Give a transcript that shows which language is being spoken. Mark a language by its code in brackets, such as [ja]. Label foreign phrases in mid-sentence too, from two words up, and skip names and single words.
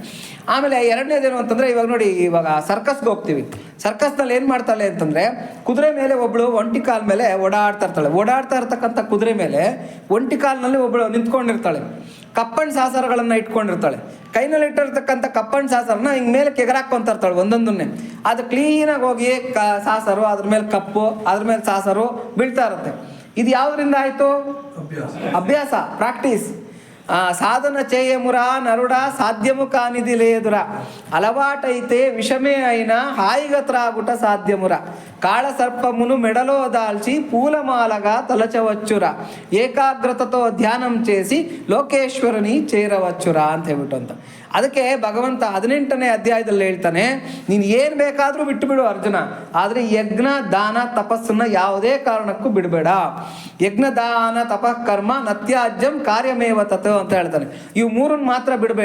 [kn] ಆಮೇಲೆ ಎರಡನೇದೇನು ಅಂತಂದರೆ, ಇವಾಗ ನೋಡಿ, ಇವಾಗ ಸರ್ಕಸ್ಗೆ ಹೋಗ್ತೀವಿ, ಸರ್ಕಸ್ನಲ್ಲಿ ಏನು ಮಾಡ್ತಾಳೆ ಅಂತಂದರೆ, ಕುದುರೆ ಮೇಲೆ ಒಬ್ಬಳು ಒಂಟಿ ಕಾಲ ಮೇಲೆ ಓಡಾಡ್ತಾ ಇರ್ತಕ್ಕಂಥ ಕುದುರೆ ಮೇಲೆ ಒಂಟಿ ಕಾಲಿನಲ್ಲಿ ಒಬ್ಬಳು ನಿಂತ್ಕೊಂಡಿರ್ತಾಳೆ, ಕಪ್ಪಣ್ಣ ಸಾಸರಗಳನ್ನು ಇಟ್ಕೊಂಡಿರ್ತಾಳೆ. ಕೈನಲ್ಲಿ ಇಟ್ಟಿರ್ತಕ್ಕಂಥ ಕಪ್ಪಣ್ಣ ಸಾಸರನ್ನ ಹಿಂಗೆ ಮೇಲೆ ಕೆಗರಾಕೊಂತ ಇರ್ತಾಳೆ ಒಂದೊಂದನ್ನೇ. ಅದು ಕ್ಲೀನಾಗಿ ಹೋಗಿ ಸಾಸರು, ಅದ್ರ ಮೇಲೆ ಕಪ್ಪು, ಅದ್ರ ಮೇಲೆ ಸಾಸರು ಬೀಳ್ತಾ ಇರುತ್ತೆ. ಇದು ಯಾವುದರಿಂದ ಆಯಿತು? ಅಭ್ಯಾಸ, ಪ್ರಾಕ್ಟೀಸ್. [te] సాధన చేయమురా నరుడా సాధ్యము కానిది లేదురా, అలవాటైతే విషమే అయినా హాయిగా త్రాగుట సాధ్యమురా, కాళ సర్పమును మెడలో దాల్చి పూలమాలగా తలచవచ్చురా, ఏకాగ్రతతో ధ్యానం చేసి ಲೋಕೇಶ್ವರನಿ చేరవచ్చురా [kn] ಅಂತ ಹೇಳ್ಬಿಟ್ಟು ಅಂತ. ಅದಕ್ಕೆ ಭಗವಂತ 18ನೇ ಅಧ್ಯಾಯದಲ್ಲಿ ಹೇಳ್ತಾನೆ, ನೀನು ಏನು ಬೇಕಾದರೂ ಬಿಟ್ಟು ಬಿಡು ಅರ್ಜುನ, ಆದರೆ ಯಜ್ಞ ದಾನ ತಪಸ್ಸನ್ನು ಯಾವುದೇ ಕಾರಣಕ್ಕೂ ಬಿಡಬೇಡ. [sa] ಯಜ್ಞ ದಾನ ತಪಃ ಕರ್ಮ ನತ್ಯಾಜ್ಯಂ ಕಾರ್ಯಮೇವ ತತ್ [kn] ಅಂತ ಹೇಳ್ತಾನೆ. ಇವು 3 ಮಾತ್ರ ಬಿಡಬೇಡ.